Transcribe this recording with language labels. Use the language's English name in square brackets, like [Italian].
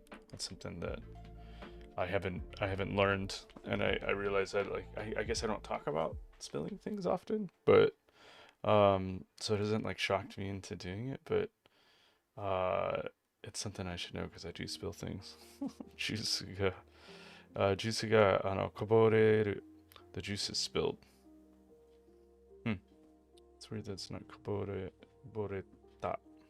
[English] That's something that I haven't learned, and I realize that like I guess I don't talk about spilling things often, but so it doesn't like shock me into doing it, but uh it's something I should know because I do spill things. [Japanese] ジュースが、ジュースがこぼれる. [English] The juice is spilled. It's weird that's not こぼれた.